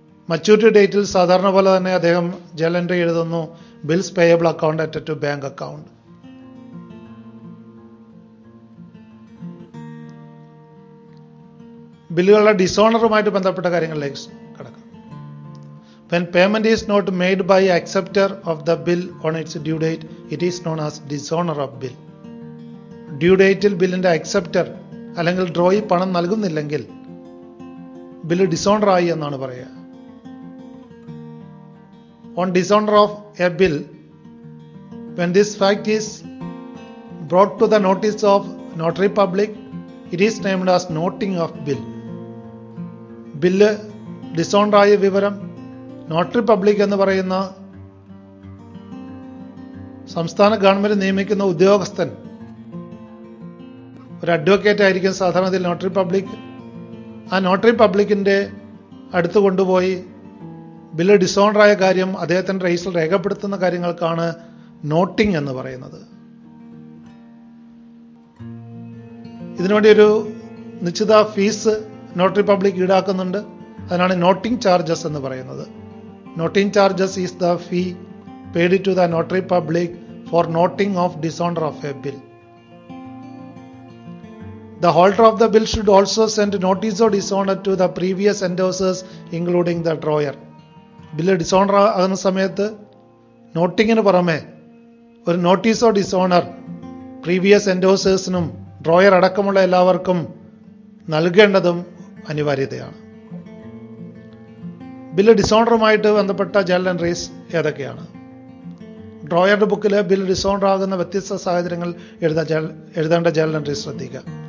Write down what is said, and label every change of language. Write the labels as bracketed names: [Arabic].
[Malayalam] Maturity ഡേറ്റിൽ സാധാരണ പോലെ തന്നെ അദ്ദേഹം ജേണൽ എൻട്രി എഴുതുന്നു [English] Bills payable account added to bank account. [Malayalam] ബില്ലുകളുടെ ഡിസോണറുമായിട്ട് ബന്ധപ്പെട്ട കാര്യങ്ങളിലേക്ക് കടക്കാം. [English] When payment is not made by acceptor of the bill on its due date, it is known as dishonor of bill. [Malayalam] Due ഡേറ്റിൽ ബില്ലിന്റെ acceptor അല്ലെങ്കിൽ drawee പണം നൽകുന്നില്ലെങ്കിൽ bill dishonour ആയി എന്നാണ് പറയുക. [English] On dishonor of a bill, when this fact is brought to the notice of notary public, it is named as noting of bill. [Malayalam] Bill ഡിസോണറായ വിവരം notary public എന്ന് പറയുന്ന സംസ്ഥാന ഗവൺമെന്റ് നിയമിക്കുന്ന ഉദ്യോഗസ്ഥൻ, ഒരു അഡ്വക്കേറ്റ് ആയിരിക്കും സാധാരണത്തിൽ നോട്ടറി പബ്ലിക്. ആ നോട്ടറി പബ്ലിക്കിന്റെ അടുത്ത് കൊണ്ടുപോയി ബില്ല് ഡിസോണറായ കാര്യം അദ്ദേഹത്തിന്റെ രജിസ്റ്ററിൽ രേഖപ്പെടുത്തുന്ന കാര്യങ്ങൾക്കാണ് നോട്ടിംഗ് എന്ന് പറയുന്നത്. ഇതിനുവേണ്ടി ഒരു നിശ്ചിത ഫീസ് നോട്ടറി പബ്ലിക് ഈടാക്കുന്നുണ്ട്. അതിനാണ് [English] Noting charges എന്ന് പറയുന്നത്. Noting charges is the fee paid to the notary public for noting of dishonour of a bill. The holder of the bill should also send notice of dishonor to the previous endorsers including the drawer. [Malayalam] Bill dishonour ആകുന്ന സമയത്ത് നോട്ടിങ്ങിന് പുറമെ ഒരു notice of dishonour previous എൻഡോസേഴ്സിനും drawer അടക്കമുള്ള എല്ലാവർക്കും നൽകേണ്ടതും അനിവാര്യതയാണ്. Bill ഡിസോണറുമായിട്ട് ബന്ധപ്പെട്ട journal entries ഏതൊക്കെയാണ്? ഡ്രോയറുടെ ബുക്കിൽ bill dishonour ആകുന്ന വ്യത്യസ്ത സാഹചര്യങ്ങൾ എഴുതേണ്ട ജേർണൽ എൻട്രീസ് ശ്രദ്ധിക്കുക.